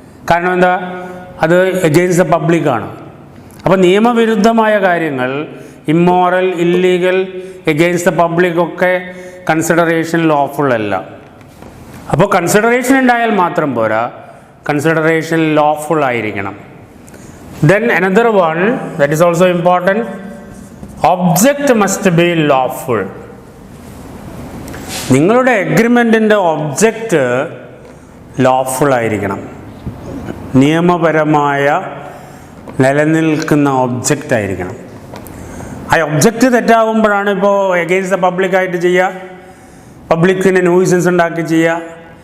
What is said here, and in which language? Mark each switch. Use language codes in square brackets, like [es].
[ml] കാരണം എന്താ, അത് എഗെയിൻസ്റ്റ് ദ പബ്ലിക്കാണ്. അപ്പോൾ നിയമവിരുദ്ധമായ കാര്യങ്ങൾ, immoral, illegal, against the public ഒക്കെ കൺസിഡറേഷൻ ലോഫുൾ അല്ല. അപ്പോൾ കൺസിഡറേഷൻ ഉണ്ടായാൽ മാത്രം പോരാ, കൺസിഡറേഷൻ ലോഫുൾ ആയിരിക്കണം. [en] Then another one that is also important, object must be lawful. [ml] നിങ്ങളുടെ എഗ്രിമെൻറ്റിൻ്റെ ഒബ്ജക്റ്റ് ലോഫുൾ ആയിരിക്കണം, നിയമപരമായ നിലനിൽക്കുന്ന ഒബ്ജക്റ്റ് ആയിരിക്കണം. ആ ഒബ്ജക്റ്റ് തെറ്റാകുമ്പോഴാണ് ഇപ്പോൾ എഗെയിൻസ്റ്റ് ദ പബ്ലിക്കായിട്ട് ചെയ്യുക, പബ്ലിക്കിന് ന്യൂസൻസ് ഉണ്ടാക്കി ചെയ്യുക.